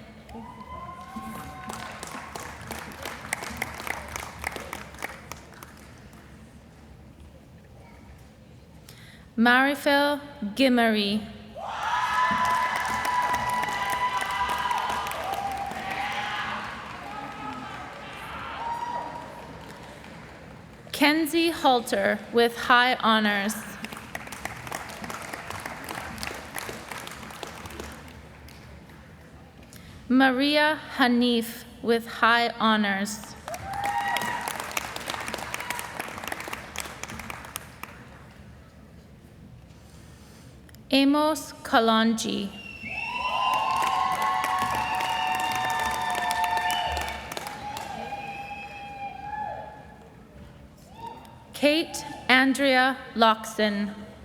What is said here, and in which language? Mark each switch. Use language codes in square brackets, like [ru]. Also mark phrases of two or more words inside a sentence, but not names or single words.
[en] Marifel Gimmery, Kenzie Halter, with high honors. Maria Hanif, with high honors. Amos Kalonji. Kate Andrea Loxton.